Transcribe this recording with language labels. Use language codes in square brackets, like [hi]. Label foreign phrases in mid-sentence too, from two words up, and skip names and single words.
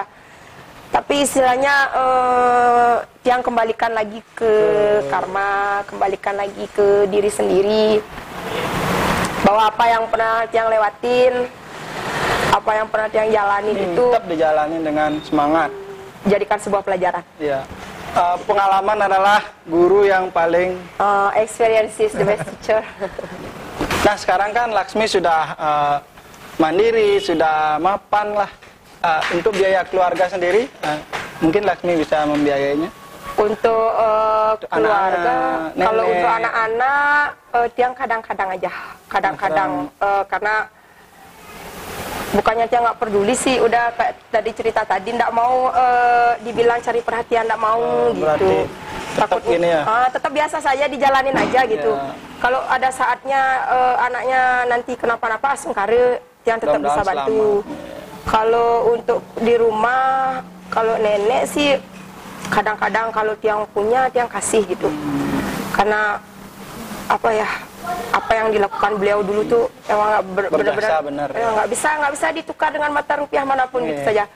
[id] Tapi istilahnya yang kembalikan lagi ke karma, kembalikan lagi ke diri sendiri. Bahwa apa yang pernah tiang lewatin, apa yang pernah tiang jalanin itu tetap dijalanin dengan semangat. Jadikan sebuah pelajaran. Iya. Pengalaman adalah guru yang paling [en] experience is the best teacher. [id] Nah sekarang kan Laksmi sudah mandiri, sudah mapan lah. untuk biaya keluarga sendiri, mungkin Laksmi bisa membiayainya. Untuk keluarga, anak-anak, kalau nenek. untuk anak-anak, Tiang kadang-kadang aja, kadang-kadang karena bukannya Tiang nggak peduli sih, udah kayak tadi cerita tadi, nggak mau dibilang cari perhatian, nggak mau Berarti gitu. tetap gini ya? Tetap biasa saja dijalanin aja gitu. Ya. Kalau ada saatnya anaknya nanti kenapa-napa, sengkare, Tiang tetap bisa Mudah-mudahan bantu. Kalau untuk di rumah, kalau nenek sih kadang-kadang kalau Tiang punya, Tiang kasih gitu. Karena apa ya, apa yang dilakukan beliau dulu tuh emang Berjasa benar. nggak bisa ditukar dengan mata rupiah manapun gitu saja.